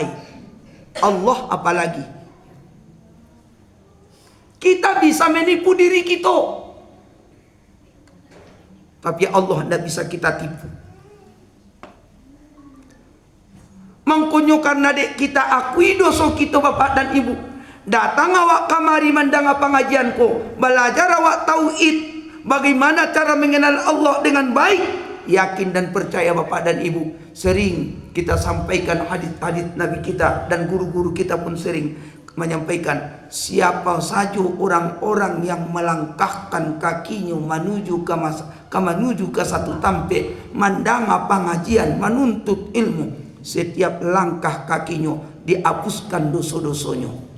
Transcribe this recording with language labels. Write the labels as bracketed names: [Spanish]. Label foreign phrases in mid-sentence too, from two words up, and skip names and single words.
[Indonesian] Allah apalagi. Kita bisa menipu diri kita, tapi Allah tidak bisa kita tipu. [Minangkabau] Mangkonyo karena dek kita akui dosa kita bapak dan ibu. Datang awak kamari mandang pengajian ko, [Indonesian] belajar awak tauhid, bagaimana cara mengenal Allah dengan baik. Yakin dan percaya bapak dan ibu, sering kita sampaikan hadis-hadis Nabi kita, dan guru-guru kita pun sering menyampaikan, siapa saja orang-orang yang melangkahkan kakinya menuju ke satu tempat, mandanga pengajian, menuntut ilmu, setiap langkah kakinya dihapuskan dosa-dosanya.